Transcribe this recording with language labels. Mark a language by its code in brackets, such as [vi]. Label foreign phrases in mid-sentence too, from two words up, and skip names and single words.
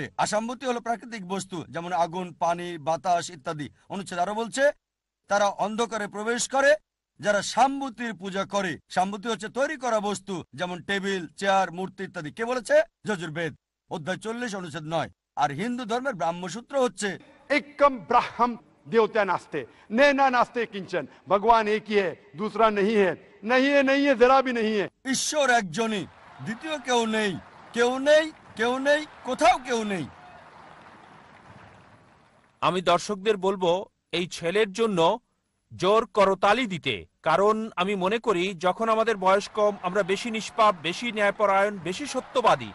[bn] আসাম্ভূতি হলো প্রাকৃতিক বস্তু যেমন আগুন, পানি, বাতাস ইত্যাদি। অনুচ্ছেদ আরো বলছে তারা অন্ধকারে প্রবেশ করে যারা সাম্ভূতির পূজা করে। সাম্ভূতি হচ্ছে তৈরি করা বস্তু যেমন টেবিল, চেয়ার, মূর্তি ইত্যাদি। কে বলেছে? যজুর্বেদ অধ্যায় 40 অনুচ্ছেদ 9। আর হিন্দু ধর্মের ব্রাহ্মসূত্র হচ্ছে [sa] एकम ब्राह्मण देवता नास्ते, नैना नास्ते किंचन, [hi] भगवान एक ही है, दूसरा नहीं है, नहीं है, नहीं है, जरा भी नहीं है। [bn] ঈশ্বর একজনই, দ্বিতীয় কেউ নেই, কেউ নেই, কেউ নেই, কোথাও কেউ নেই। আমি দর্শকদের বলবো এই ছেলের জন্য জোর করতালি দিতে, কারণ আমি মনে করি যখন আমাদের বয়স কম আমরা বেশি নিষ্পাপ, বেশি ন্যায়পরায়ণ, বেশি সত্যবাদী।